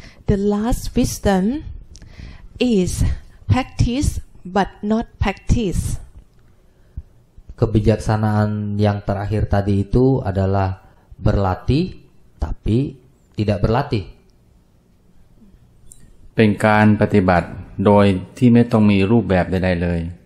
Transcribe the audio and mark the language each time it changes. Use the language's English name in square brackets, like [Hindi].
[English] The last wisdom is practice but not practice. [Indonesian] Kebijaksanaan yang terakhir tadi itu adalah berlatih tapi tidak berlatih. [Thai] เป็นการปฏิบัติโดยที่ไม่ต้องมีรูปแบบใดๆเลย